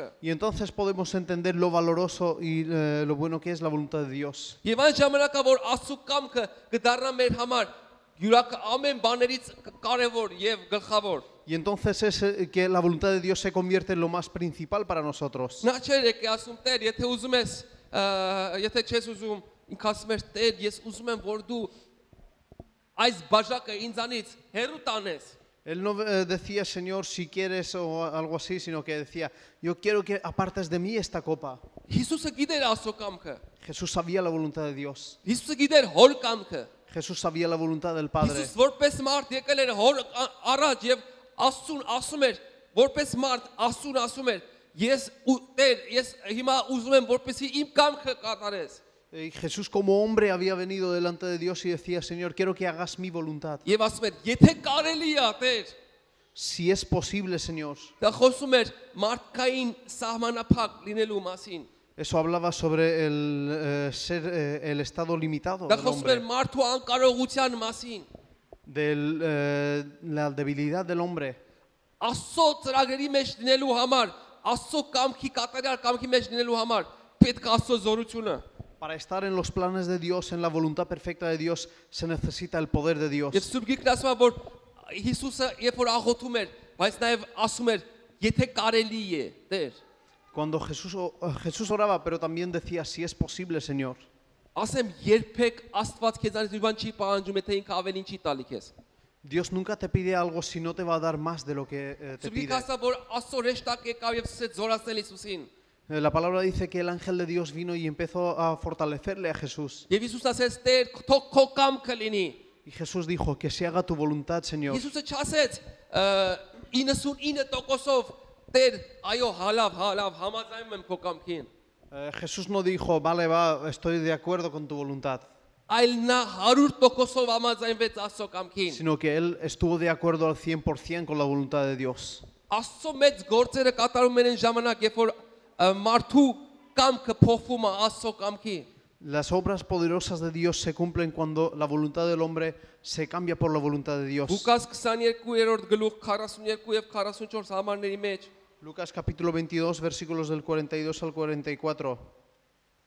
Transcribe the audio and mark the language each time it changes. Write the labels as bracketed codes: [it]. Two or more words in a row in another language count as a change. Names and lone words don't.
[es] Y entonces podemos entender lo valoroso y lo bueno que es la voluntad de Dios. [hy] Եվ այն ժամանակա որ Աստծո կամքը կդառնա մեր համար յուրակ ամեն բաներից կարևոր եւ գլխավոր։ [es] Y entonces es que la voluntad de Dios se convierte en lo más principal para nosotros. [hy] Նա չէր եկե ասում Տեր, եթե ուզում ես, եթե չես ուզում, ինք ասում էր Տեր, ես ուզում եմ որ դու այս բաժակը ինձանից հեռու տանես։ [es] Él no decía, Señor, si quieres o algo así, sino que decía, yo quiero que apartes de mí esta copa. [hy] Հիսուսը գիտեր Աստծո կամքը։ [es] Jesús sabía la voluntad de Dios. [hy] Հիսուսը գիտեր հոր կամքը։ [es] Jesús sabía la voluntad del Padre. [hy] Հիսուս որպես մարդ եկել էր հոր առաջ եւ Աստծուն ասում էր, որպես մարդ Աստծուն ասում էր, ես Տեր, ես հիմա ուզում եմ որպեսզի իմ կամքը կատարես։ [es] Y Jesús como hombre había venido delante de Dios y decía, Señor, quiero que hagas mi voluntad. [hy] Եվ ասում էր, եթե կարելի է, Տեր, [es] Si es posible, Señor. [hy] դա խոսում էր մարդկային սահմանափակ լինելու մասին։ [es] Eso hablaba sobre el estado limitado [hy] Դա [es] del [hy] խոսում էր [es] hombre, [hy] մարդու անկարողության մասին։ [es] de la debilidad del hombre. [hy] Աստծո ծրագրերի մեջ լինելու համար, Աստծո կամքի կատարյալ կամքի մեջ լինելու համար պետք է Աստծո զորությունը։ [es] Para estar en los planes de Dios, en la voluntad perfecta de Dios, se necesita el poder de Dios. [hy] Եվ Սուրբ Գիրքն ասում է, որ Հիսուսը երբ որ աղոթում էր, բայց նաև ասում էր, եթե կարելի է, Տեր։ [es] Cuando Jesús oraba, pero también decía, si es posible, Señor. [hy] Ասեմ, երբեք Աստված քեզանից մի բան չի պահանջում, եթե ինքը ավելին չի տալի քեզ։ [es] Dios nunca te pide algo si no te va a dar más de lo que te [hy] Սուրբ [es] pide. [hy] Գիրքը ասա, որ Աստծո ռեշտակ եկավ եւ սկսեց զորացնել Հիսուսին։ [es] La palabra dice que el ángel de Dios vino y empezó a fortalecerle a Jesús. [hy] Եվ Հիսուս ասեց, Տեր, թող քո կամքը լինի։ [es] Y Jesús dijo, que se haga tu voluntad, Señor. [hy] Հիսուսը չասեց 99%-ով Տեր, այո, հալավ, համաձայնում եմ քո կամքին։ [es] Jesús no dijo, vale, va, estoy de acuerdo con tu voluntad, [hy] Այլ նա 100%-ով համաձայնվեց Աստծո կամքին։ [es] sino que él estuvo de acuerdo al 100% con la voluntad de Dios. [hy] Աստծո մեծ գործերը կատարում են այն ժամանակ, երբ որ մարդու կամքը փոխվում է Աստծո կամքի։ [es] Las obras poderosas de Dios se cumplen cuando la voluntad del hombre se cambia por la voluntad de Dios. [hy] Լուկաս 22-րդ գլուխ 42 եւ 44 համարների մեջ [es] Lucas capítulo 22, versículos del 42 al 44.